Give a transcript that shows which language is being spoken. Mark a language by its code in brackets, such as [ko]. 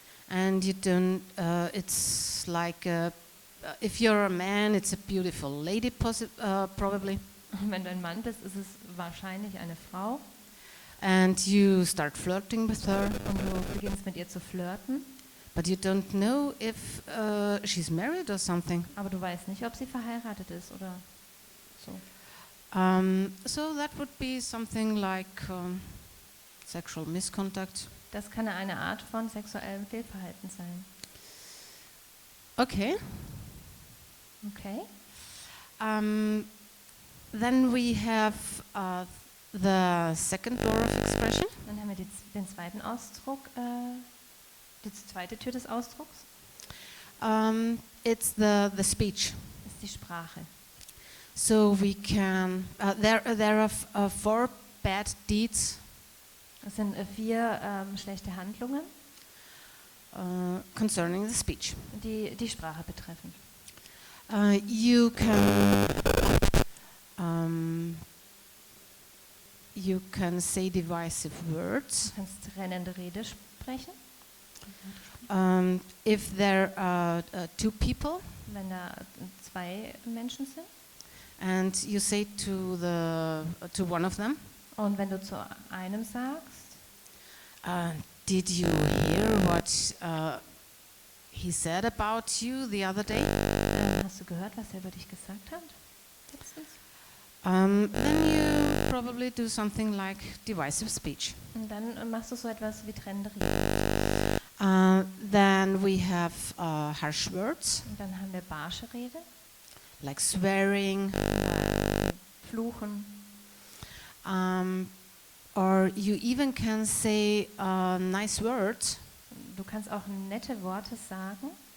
[en] and you don't, it's like if you're a man, it's a beautiful lady, probably, [de] und wenn du ein Mann bist, ist es wahrscheinlich eine Frau [en] and you start flirting with her, [de] und du beginnst mit ihr zu flirten, [en] but you don't know if she's married or something. [de] aber du weißt nicht, ob sie verheiratet ist oder so. [en] So that would be something like sexual misconduct. [de] Das kann eine Art von sexuellem Fehlverhalten sein. [en] Okay. [de] Okay. [en] Then we have the second door of expression. [de] Dann haben wir den zweiten Ausdruck, die zweite Tür des Ausdrucks, [en] It's the speech. [de] ist die Sprache. [en] So we can. There are 4 bad deeds [de] Es sind 4 schlechte Handlungen, [en] concerning the speech. [de] die Sprache betreffen. [en] You can say divisive words. [de] Du kannst trennende Rede sprechen, [en] If there are 2 people [de] wenn da 2 Menschen sind. [en] and you say to one of them, [de] Und wenn du zu einem sagst, [en] did you hear what he said about you the other day? [de] hast du gehört, was er über dich gesagt hat? Letztens? [en] Then you probably do something like divisive speech. [de] Und dann machst du so etwas wie trennende Rede. [en] Then we have harsh words [de] Und dann haben wir barsche Rede, [en] like swearing, [de] Fluchen. [en] or you even can say nice words, [de] Du kannst auch nette Worte sagen,